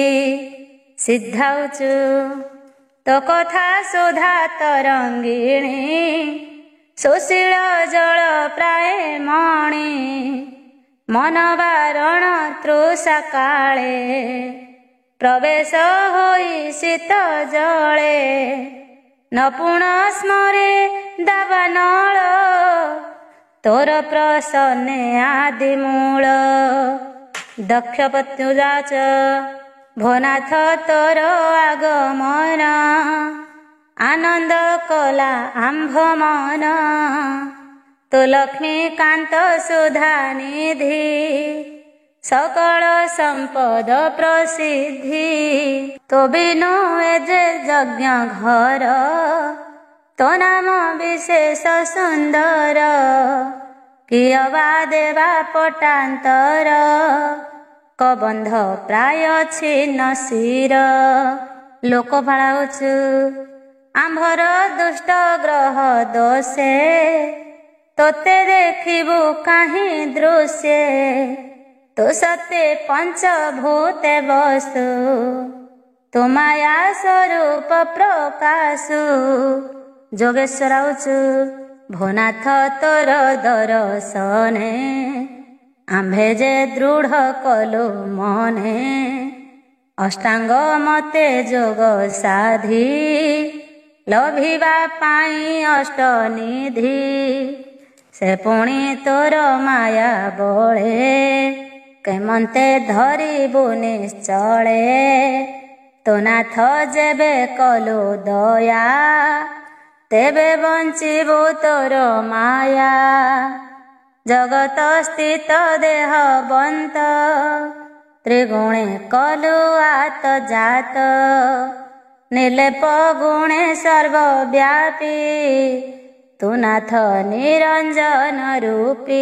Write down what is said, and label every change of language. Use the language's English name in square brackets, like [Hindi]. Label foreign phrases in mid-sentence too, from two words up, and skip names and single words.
[Odia] ସିଦ୍ଧାଉଚୁ ତୋ କଥା ସୁଧା ତରଙ୍ଗିଣୀ ସୁଶୀଳ ଜଳ ପ୍ରାୟ ମଣି ମନ ବାରଣ ତୃଷା କାଳେ ପ୍ରବେଶ ହୋଇ ଶୀତ ଜଳେ ନ ପୁଣ ସ୍ମରେ ଦାବାନଳ ତୋର ପ୍ରସନ୍ନେ ଆଦି ମୂଳ। ଦକ୍ଷ ପତ୍ୟୁଜାଚ ଭୋନାଥ ତୋର ଆଗମନ ଆନନ୍ଦ କଳା ଆମ୍ଭ ମନ ତୋ ଲକ୍ଷ୍ମୀକାନ୍ତ ସୁଧା ନିଧି ସକଳ ସମ୍ପଦ ପ୍ରସିଦ୍ଧି ତୋ ବିନୁ ଏଜେ ଯଜ୍ଞ ଘର ତୋ ନାମ ବିଶେଷ ସୁନ୍ଦର କିୟବା ଦେବା ପଟାନ୍ତର କବନ୍ଧ ପ୍ରାୟ ଛିନ୍ନ ଶିର। ଲୋକପାଳାଉଚୁ ଆମ୍ଭର ଦୁଷ୍ଟ ଗ୍ରହ ଦୋଷେ ତୋତେ ଦେଖିବୁ କାହି ଦୃଶ୍ୟେ ତୋ ସତ୍ୟ ପଞ୍ଚଭୂତେ ବସ୍ତୁ ତୋ ମାୟା ସ୍ୱରୂପ ପ୍ରକାଶୁ। ଜୋଗେଶ୍ୱରାଉଚୁ ଭୋନାଥ ତୋର ଦର୍ଶନେ ଆମ୍ଭେ ଜେ ଦୃଢ଼ କଲୁ ମନେ ଅଷ୍ଟାଙ୍ଗ ମତେ ଜୋଗ ସାଧୀ ଲଭିବା ପାଇ ଅଷ୍ଟନିଧି ସେ ପୁଣୀ ତୋର ମାୟା ବଳେ କେମନ୍ତେ ଧରିବୁ ନିଶ୍ଚଳେ ତୋ ନାଥ ଜେବେ କଲୁ ଦୟା ତେବେ ବଞ୍ଚିବୁ ତୋର ମାୟା। ଜଗତ ସ୍ଥିତ ଦେହ ବନ୍ତ, ତ୍ରିଗୁଣେ କଲୁ ଆତ ଜାତ। ନିର୍ଲେପ ଗୁଣେ ସର୍ବବ୍ୟାପୀ, ତୁ ନାଥ ନିରଞ୍ଜନ ରୂପୀ।